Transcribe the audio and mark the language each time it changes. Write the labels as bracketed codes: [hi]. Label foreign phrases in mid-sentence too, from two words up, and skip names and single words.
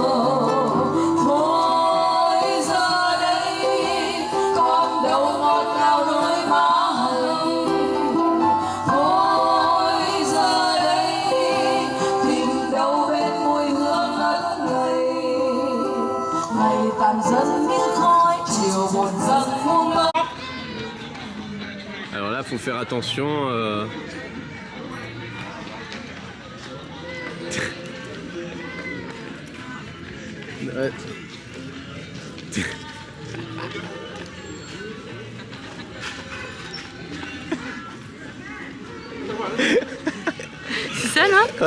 [vi] Thôi giờ đây con đâu ngọt ngào đôi má hồng. Thôi giờ đây tình đâu bên môi hương ngất ngây. Ngày tàn dần như khói chiều buồn dần buông lơi. [fr] Alors là, faut faire attention. Ouais. C'est ça, non?